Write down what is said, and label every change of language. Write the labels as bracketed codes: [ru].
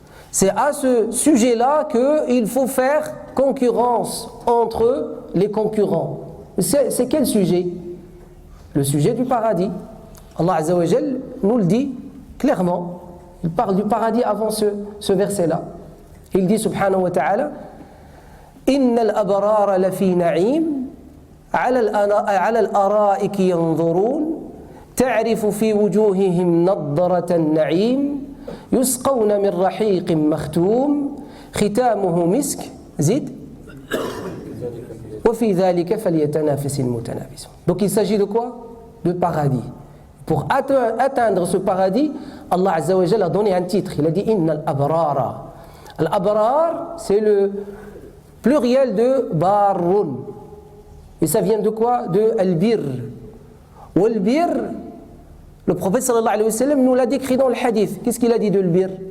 [fr] C'est à ce sujet-là qu'il faut faire concurrence entre les concurrents. C'est quel sujet? Le sujet du paradis. Allah Azza wa Jal nous le dit clairement. Il parle du paradis avant ce verset-là. Il dit [ar] subhanahu wa ta'ala إِنَّ الْأَبْرَارَ لَفِي نَعِيمٍ عَلَى الْأَرَائِكِ يَنْظُرُونَ تعرف في وجوههم نضرة النعيم يسقون من رحيق مختوم ختامه مسك زد وفي ذلك فليتنافس المتنافسون. [fr] Donc il s'agit de quoi? De paradis. Pour atteindre ce paradis, Allah Azza wa Jalla a donné un titre. Il a dit Inna al-abrara. Al-abrar, c'est le pluriel de barrun. Et ça vient de quoi? De al-bir. Ou al-bir, le prophète sallallahu alayhi wa sallam nous l'a décrit dans le hadith. Qu'est-ce qu'il a dit de al-bir?